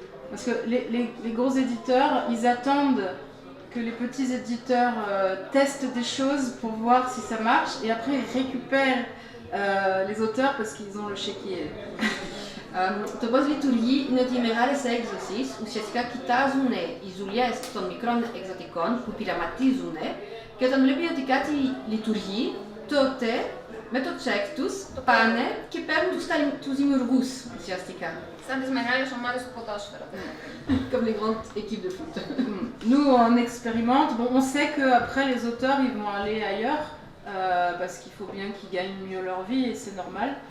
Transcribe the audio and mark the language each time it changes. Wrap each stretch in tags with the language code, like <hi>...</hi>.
<fr>Parce que les gros éditeurs, ils attendent que les petits éditeurs testent des choses pour voir si ça marche et après ils récupèrent les auteurs parce qu'ils ont le chéquier.</fr> <el>Το πώς λειτουργεί είναι ότι οι μεγάλες έκδοσεις ουσιαστικά κοιτάζουν οι δουλειές των μικρών εκδοτικών που πειραματίζουν και όταν βλέπει ότι κάτι λειτουργεί, τότε με το τσεκ τους πάνε και παίρνουν τους δημιουργούς ουσιαστικά. Σαν τις μεγάλες ομάδες του ποδόσφαιρα.</el> <fr>Comme les grandes équipes de foot. Nous on expérimente, bon, on sait qu'après les auteurs ils vont aller ailleurs parce qu'il faut bien qu'ils gagnent mieux leur vie et c'est normal.</fr>